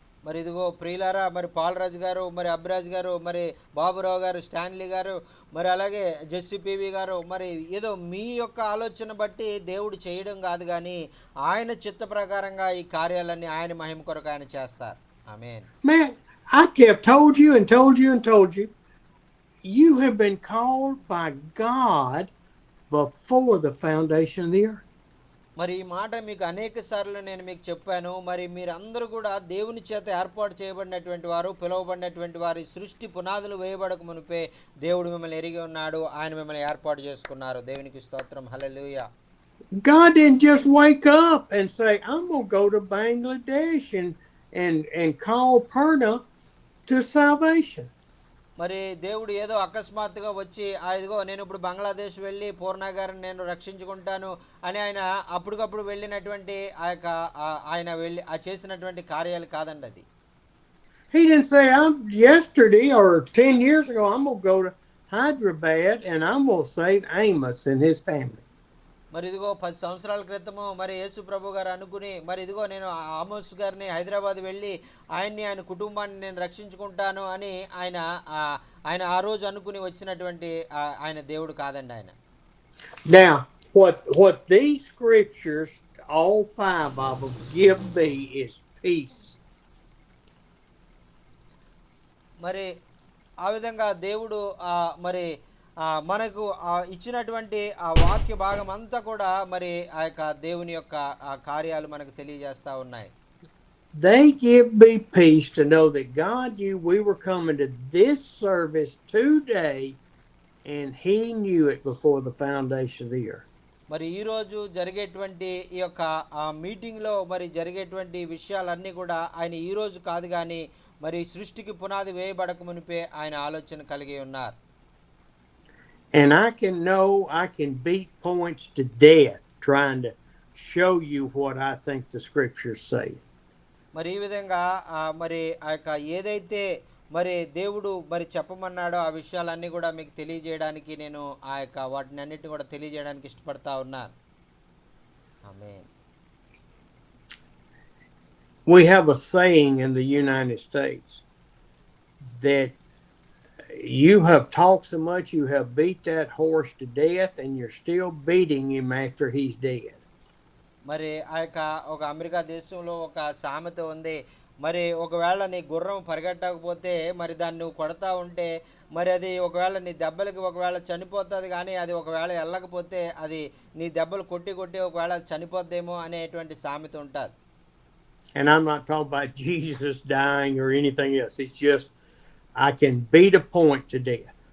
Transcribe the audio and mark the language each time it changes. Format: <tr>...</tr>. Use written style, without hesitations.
<te>మరి ఇదిగో ప్రియులారా, మరి పాలరాజు గారు, మరి అభిరాజ్ గారు, మరి బాబురావు గారు, స్టాన్లీ గారు, మరి అలాగే జెస్సీ పీవీ గారు, మరి ఏదో మీ యొక్క ఆలోచన బట్టి దేవుడు చేయడం కాదు, కానీ ఆయన చిత్త ప్రకారంగా ఈ కార్యాలన్నీ ఆయన మహిమ కొరకు ఆయన చేస్తారు. ఆమేన్.</te> <en>Man, I kept told you and told you and told you, you have been called by God before the foundation of the earth.</en> <te>మరి ఈ మాట మీకు అనేక సార్లు నేను మీకు చెప్పాను. మరి మీరందరూ కూడా దేవుని చేత ఏర్పాటు చేయబడినటువంటి వారు, పిలువబడినటువంటి వారి సృష్టి పునాదులు వేయబడక మునిపే దేవుడు మిమ్మల్ని ఎరిగి ఉన్నాడు, ఆయన మిమ్మల్ని ఏర్పాటు చేసుకున్నారు. దేవునికి స్తోత్రం. హల్లెలూయా.</te> <en>God didn't just wake up and say, I'm going to go to Bangladesh and call Perna to salvation.</en> <te>మరి దేవుడు ఏదో అకస్మాత్తుగా వచ్చి ఇదిగో నేను ఇప్పుడు బంగ్లాదేశ్ వెళ్ళి పూర్ణ గారిని నేను రక్షించుకుంటాను అని ఆయన అప్పటికప్పుడు వెళ్ళినటువంటి ఆయన వెళ్ళి చేసినటువంటి కార్యాలు కాదండి అది.</te> <en>He didn't say, I'm yesterday or 10 years ago, I'm going to go to Hyderabad and I'm going to save Amos and his family.</en> <te>మరి ఇదిగో 10 సంవత్సరాల క్రితము మరి యేసు ప్రభు గారు అనుకుని, మరి ఇదిగో నేను ఆమోస్ గారిని హైదరాబాద్ వెళ్ళి ఆయన కుటుంబాన్ని నేను రక్షించుకుంటాను అని ఆయన ఆ రోజు అనుకుని వచ్చినటువంటి ఆయన దేవుడు కాదండి ఆయన.</te> <en>Now, what these scriptures, all 5 of them, give me is peace.</en> <te>మరి ఆ విధంగా దేవుడు మరి మనకు ఇచ్చినటువంటి ఆ వాక్య భాగం అంతా కూడా మరి ఆ యొక్క దేవుని యొక్క కార్యాలు మనకు తెలియజేస్తా ఉన్నాయి.</te> <en>They give me peace to know that God knew we were coming to this service today and He knew it before the foundation of the earth.</en> <te>మరి ఈరోజు జరిగేటువంటి ఈ యొక్క మీటింగ్లో మరి జరిగేటువంటి విషయాలన్నీ కూడా ఆయన ఈరోజు కాదు, కానీ మరి సృష్టికి పునాది వేయబడక మునిపే ఆయన ఆలోచన కలిగి ఉన్నారు.</te> <en>And I can beat points to death trying to show you what I think the scriptures say.</en> <te>మరి ఈ విధంగా మరి ఆ యొక్క ఏదైతే మరి దేవుడు మరి చెప్పమన్నాడో ఆ విషయాలన్నీ కూడా మీకు తెలియజేయడానికి నేను ఆ యొక్క వాటిని అన్నిటిని కూడా తెలియజేయడానికి ఇష్టపడతా ఉన్నాను. ఆమేన్.</te> <en>We have a saying in the United States that you have talked so much, you have beat that horse to death, and you're still beating him after he's dead.</en> <te>మరి ఆ యొక్క ఒక అమెరికా దేశంలో ఒక సామెత ఉంది. మరి ఒకవేళ నీ గుర్రం పరిగెట్టకపోతే మరి దాన్ని నువ్వు కొడతా ఉంటే మరి అది ఒకవేళ నీ దెబ్బలకి ఒకవేళ చనిపోతుంది, కానీ అది ఒకవేళ వెళ్ళకపోతే అది నీ దెబ్బలు కొట్టి కొట్టి ఒకవేళ అది చనిపోద్దేమో అనేటువంటి సామెత ఉంటుంది.</te> <en>And I'm not talking about Jesus dying or anything else. It's just, I can beat a point to death.</en>